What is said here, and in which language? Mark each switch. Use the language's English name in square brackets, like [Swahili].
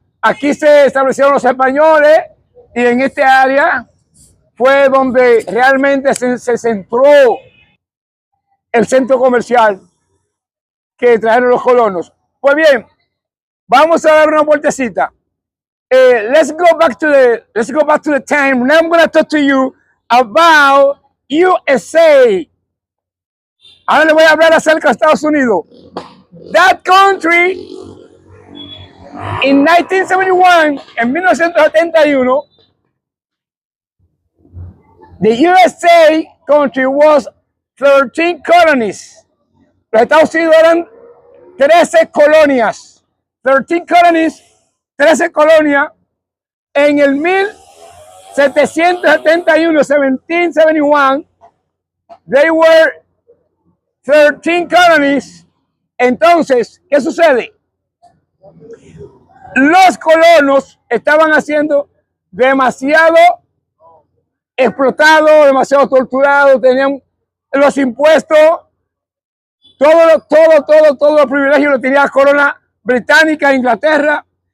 [Spanish] Aquí se establecieron los españoles y en este área fue donde realmente se centró el centro comercial que trajeron los colonos. Pues bien, vamos a dar una vueltecita. [English] Let's go back to the time. Now I'm going to talk to you about USA. [Spanish] Ahora le voy a hablar acerca de Estados Unidos. [English] That country, in 1971, [Spanish] en 1971, [English] the USA country was 13 colonies. [Spanish] Los Estados Unidos eran 13 colonias. [English] 13 colonies, [Spanish] 13 colonias. En el 1771, 1771, [English] they were 13 colonies. [Spanish] Entonces, ¿qué sucede? Los colonos estaban haciendo demasiado explotados, demasiado torturados, tenían los impuestos, todo los privilegios lo tenía la corona británica, Inglaterra.